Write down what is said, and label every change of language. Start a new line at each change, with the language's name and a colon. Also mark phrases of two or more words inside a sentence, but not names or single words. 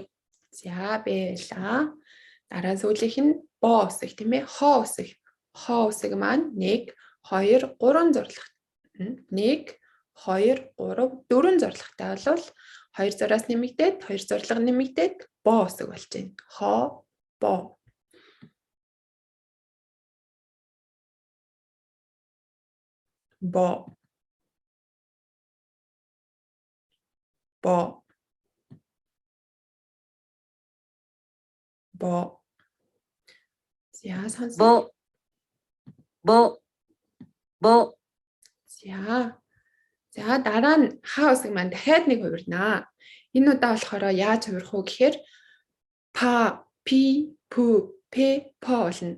Mongolian: За байлаа. Дараа сүүлийнх нь Бо үсэг тийм ээ. Хо үсэг. Хо үсэг маань 1 2 3 зурлагтай. 1 2 3 4 зурлагтай болвол 2 зураас нэмэгдээд 2 зурлага нэмэгдээд Бо үсэг болж байна. Хо, Бо. Бо. Бо. Бо. За сонсъё.
Japanese: ぼ、ぼ、ぼ、
Mongolian: За. За дараа нь ха үсэг маань дахиад нэг хувирнаа. Энэ удаа болохоор яаж хувирах вэ гэхээр па, пи, пү, пэ, по болно.